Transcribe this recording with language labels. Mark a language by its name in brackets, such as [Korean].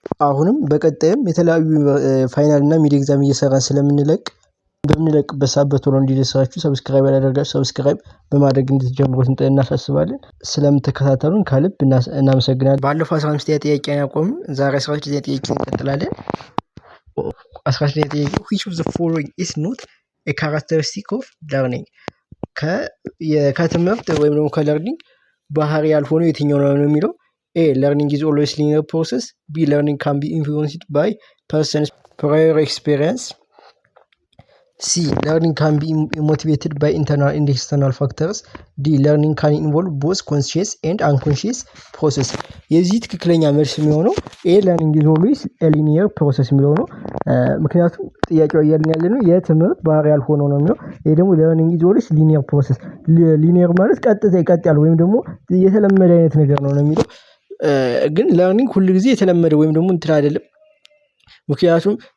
[Amharic] አሁንም በቀጣይም የተለያዩ ፋይናል እና ሚድ ኤግዛም እየሰራን ስለምንለቅ በምንለቅበት ሰዓት በቶሎ እንዲደርሳችሁ ሰብስክራይብ ያላደረጋችሁ ሰብስክራይብ በማድረግ እንድትጀምሩት እናሳስባለን። ስለምትከታተሉን ከልብ እናመሰግናለን። ባለፈው 15 ጥያቄ ያቆም ዛሬ 12 ጥያቄ እንቀጥላለን። 12 ጥያቄ [English] which of the following is not a characteristic of learning? [Amharic] ከትምህርት ወይም ደግሞ ከለርኒንግ ባህሪ ያልሆነ የትኛው ነው የሚለው? A. [English] Learning is always linear process. B. Learning can be influenced by person's prior experience. C. Learning can be motivated by internal and external factors. D. Learning can involve both conscious and unconscious process. [Amharic] የዚህ ትክክለኛ መልስ የሚሆነው A. [English] Learning is always a linear process [Amharic] የሚለው ነው። ምክንያቱም ጥያቄው እያልን ያለነው የትምህርት ባህሪ ያልሆነው ነው የሚለው። ይሄ ደግሞ [English] learning is always linear process. [Amharic] linear ማለት ቀጥታ ይቀጥላል ወይም ደግሞ የተለመደ አይነት ነገር ነው የሚለው። ግን learning ሁሉ ጊዜ የተለመደ ወይም ደግሞ እንትን አይደለም። ምክንያቱም